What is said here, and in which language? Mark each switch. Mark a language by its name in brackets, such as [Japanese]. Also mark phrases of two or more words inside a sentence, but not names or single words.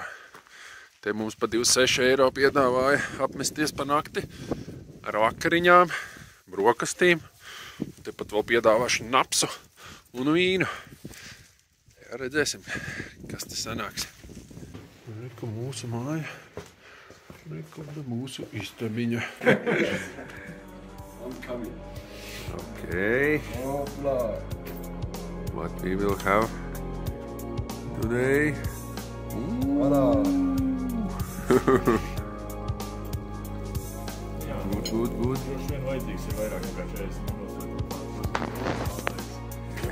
[Latvian] Te mums pa 26 eiro piedāvāja apmesties pa nakti ar vakariņām, brokastīm. Tepat vēl piedāvāšu napsu un vīnu. Jā, redzēsim, kas te sanāks. Reku mūsu māja. Reku mūsu istabiņa. [English] Okay. What we will have today. Good. [Latvian] Droši vien vajadzīgs ir vairāk nekā 40 minūtes.